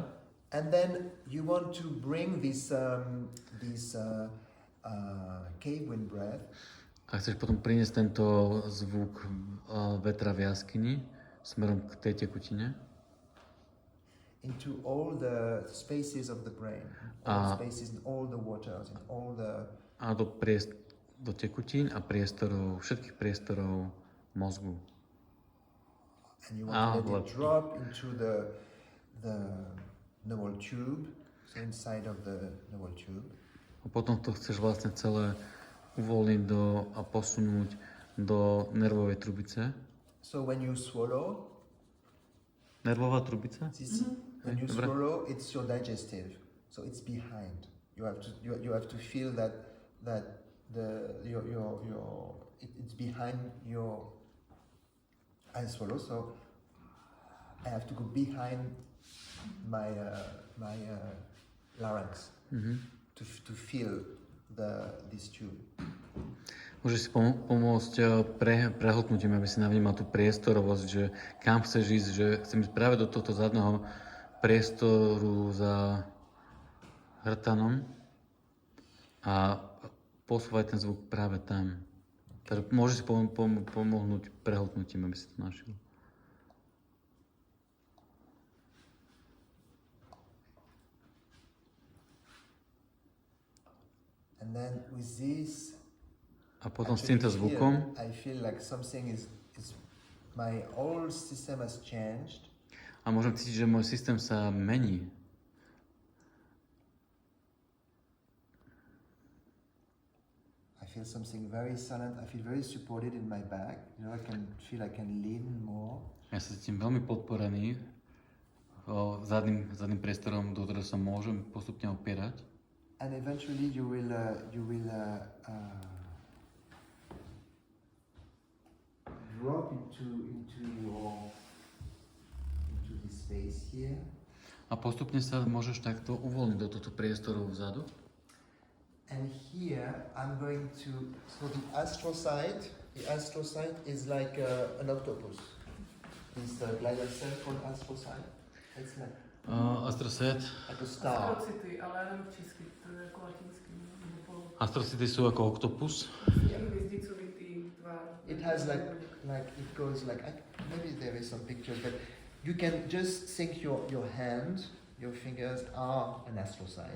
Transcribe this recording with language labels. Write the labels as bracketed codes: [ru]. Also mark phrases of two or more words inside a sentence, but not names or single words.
[en] And then you want to bring this cave wind breath. [sk] A chceš potom priniesť tento zvuk vetra v jaskyni smerom k tej tekutine. [en] into all the spaces of the brain, all spaces in all the waters, in all the... [sk] A do tekutín a priestorov, všetkých priestorov mozgu. [en] And you want to let it drop into the neural tube, so inside of the neural tube. [sk] A potom to chceš vlastne celé uvoľniť a posunúť do nervovej trubice. [en] So when you swallow, [sk] nervová trubica? [en] When you swallow, it's your digestive, so it's behind. You have to feel that it's behind your... I swallow, so I have to go behind my larynx to feel this tube. [sk] Môžeš si pomôcť prehltnutím, aby si navnímal tú priestorovosť, že kam chceš ísť, že chcem ísť práve do tohto zadného priestoru za hrtanom a posúvať ten zvuk práve tam. Takže môžeš si pomôcť prehltnutím, aby si to našiel. [en] And then with this, [sk] a potom s týmto zvukom [en] I feel like something is my whole system has changed. [sk] A môžem cítiť, že môj systém sa mení. [en] I feel something very silent. I feel very supported in my back. You know, I can feel I can lean more. [sk] Ja sa cítim veľmi podporený zadným priestorom, do ktorého sa môžem postupne opierať. [en] And eventually you will drop into this space here. [sk] A postupne sa môžeš takto uvoľniť do tohto priestoru vzadu. [en] And here I'm going to, so the astrocyte is like an octopus. This glial cell called astrocyte. It's like Astrocyte. Like a star. [sk] Astrocity, ale neviem v česky, to je ako latinský. Astrocyty sú ako oktopus. Hvizdicovitý tvar. [en] It has like it goes like, maybe there is some pictures, but you can just think your hand, your fingers are an astrocyte.